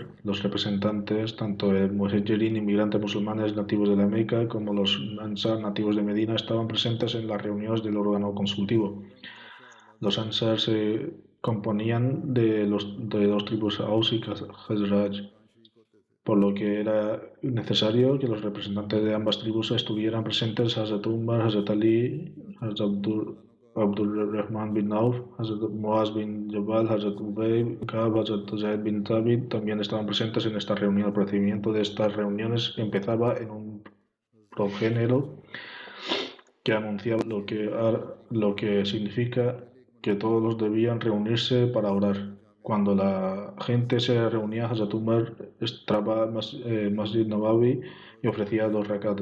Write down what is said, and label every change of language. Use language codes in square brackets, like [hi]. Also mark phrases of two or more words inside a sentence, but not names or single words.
[es] Los representantes, tanto el muhajirin, inmigrantes musulmanes nativos de la Meca, como los Ansar, nativos de Medina, estaban presentes en las reuniones del órgano consultivo. Los Ansar se componían de dos tribus, Aus y Khazraj, por lo que era necesario que los representantes de ambas tribus estuvieran presentes: Hazrat Umar, Hazrat Ali, Hazrat Abdurrahman bin Auf, Hazrat Muaz bin Jabal, Hazrat Ubay bin Ka'b, Hazrat Zaid bin Thabit también estaban presentes en esta reunión. El procedimiento de estas reuniones empezaba en un progénero que anunciaba lo que significa que todos debían reunirse para orar. Cuando la gente se reunía, Hazrat Umar entraba al Masjid Nabawi y ofrecía 2 rakat.